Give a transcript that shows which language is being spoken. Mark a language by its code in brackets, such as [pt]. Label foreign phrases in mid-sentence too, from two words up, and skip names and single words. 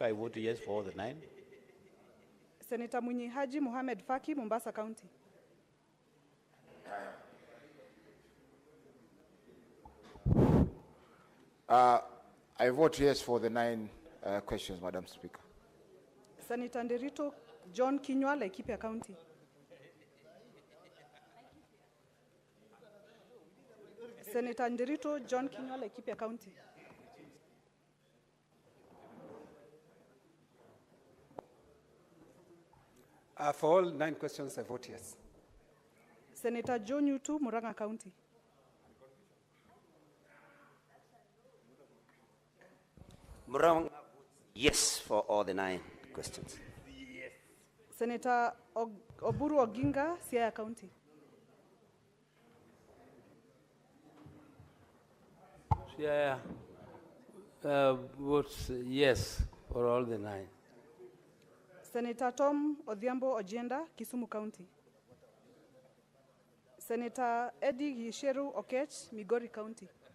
[en] I vote yes for all the 9. Senator Munyi Haji Mohamed Faki, Mombasa County. I vote yes for the 9 questions, Madam Speaker. Senator Nderito John Kinywa, Laikipia County. Senator Nderito John Kinywa, Laikipia County. For all 9 questions, I vote yes. Senator Joe Nyutu, Murang'a County. Murang'a, yes for all the 9 questions. Yes. Senator Oburu Oginga, Siaya County. Yeah, votes yes for all the 9. Senator Tom Odhiambo Ojienda, Kisumu County. Senator Eddie Gisheru Okech, Migori County.